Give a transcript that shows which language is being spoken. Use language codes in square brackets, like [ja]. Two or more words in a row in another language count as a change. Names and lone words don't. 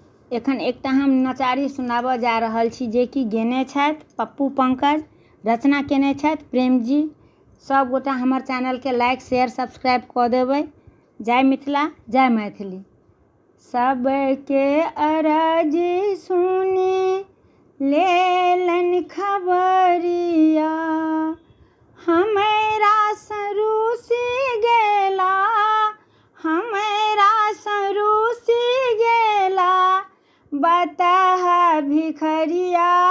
[mai] एखन एकटा हम नचारी सुनाबऽ जा रहल छी जे कि गेने छथि पप्पू पंकज, रचना केने छथि प्रेम जी। सब गोटा हमर चैनल के [en] like share subscribe [mai] कऽ देबै। जय मिथिला जय मैथिली। सबके अरजी सुनी लेलन खबरिया, हमरा सरूसी गेला, हमरा सरूसी गेला बताहा भिखरिया।